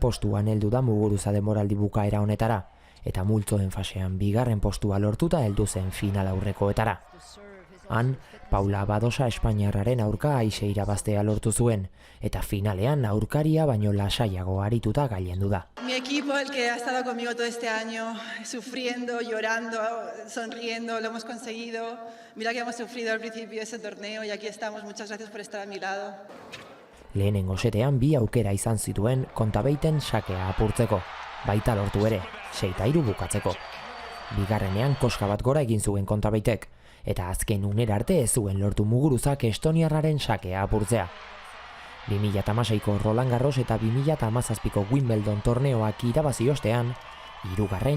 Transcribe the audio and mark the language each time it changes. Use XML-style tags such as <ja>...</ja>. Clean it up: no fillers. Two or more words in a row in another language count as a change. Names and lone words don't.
<eu>postuan heldu da Muguruza denboraldi bukaera honetara, eta multzoen fasean 2. postua lortuta heldu zen final aurrekoetara. Han, Paula Badosa Espainiarraren aurka aise irabaztea lortu zuen, eta finalean aurkaria baino lasaiago arituta gailendu da.</eu> <es>Mi equipo, el que ha estado conmigo todo este año, sufriendo, llorando, sonriendo, lo hemos conseguido. Mira que hemos sufrido al principio de ese torneo y aquí estamos. Muchas gracias por estar a mi lado.</es> <eu>Lehenengo setean 2 aukera izan zituen Kontabeiten sakea apurtzeko, baita lortu ere, 6 eta 3 bukatzeko. Bigarrenean koska bat gora egin zuen Kontabeitek, eta azken unera arte ez zuen lortu Muguruzak estoniarraren sakea apurtzea. 2016ko Roland Garros eta 2017ko Wimbledon torneoak irabazi ostean, 3.</eu>